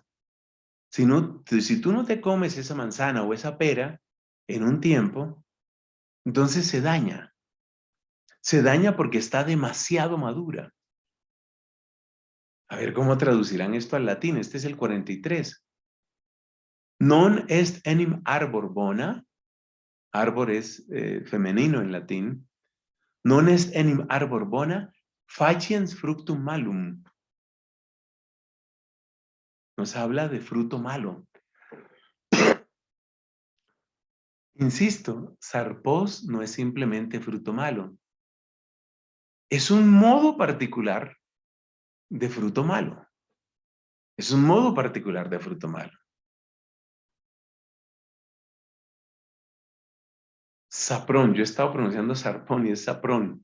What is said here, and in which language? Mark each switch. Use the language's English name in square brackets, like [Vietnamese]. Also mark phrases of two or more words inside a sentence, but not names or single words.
[Spanish] Si tú no te comes esa manzana o esa pera en un tiempo, entonces se daña. Se daña porque está demasiado madura. A ver cómo traducirán esto al latín. Este es el 43. [Latin] Non est enim arbor bona. [Spanish] Árbol es femenino en latín. [Latin] Non est enim arbor bona, faciens fructum malum. [Spanish] Nos habla de fruto malo. Insisto, sarpos no es simplemente fruto malo. Es un modo particular de fruto malo. Es un modo particular de fruto malo. Saprón, yo he estado pronunciando sarpón y es saprón.